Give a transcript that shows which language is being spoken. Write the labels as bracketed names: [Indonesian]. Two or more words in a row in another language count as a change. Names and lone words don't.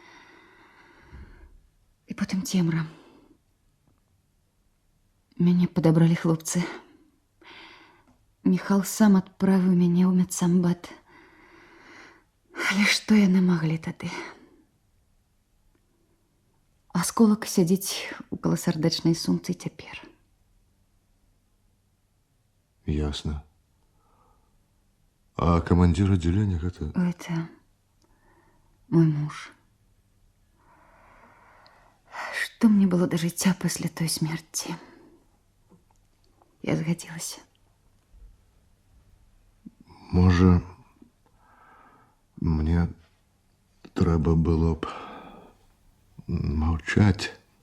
[Belarusian] І потым цемра. Мяне падабралі хлопцы. Міхал сам адправіў мяне ў медсамбат. Але што яны маглі тады? Асколак сядзіць у каласардэчнай сумцы цяпер. Ясно. [Russian] А командир отделения это... Это мой муж. [Belarusian] Што мне было да жыцця пасля той смерці? Я згадзілася. Можа, мне трэба было б маўчаць.